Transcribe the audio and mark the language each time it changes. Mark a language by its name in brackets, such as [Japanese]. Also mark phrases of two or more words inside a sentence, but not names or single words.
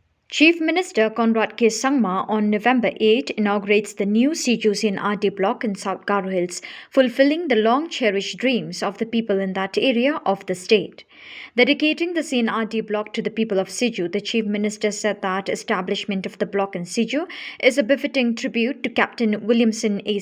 [English] Chief Minister Conrad K. Sangma on November 8 inaugurates the new Siju CNRD block in South Garo Hills, fulfilling the long-cherished dreams of the people in that area of the state. Dedicating the CNRD block to the people of Siju, the Chief Minister said that establishment of the block in Siju is a befitting tribute to Captain Williamson A.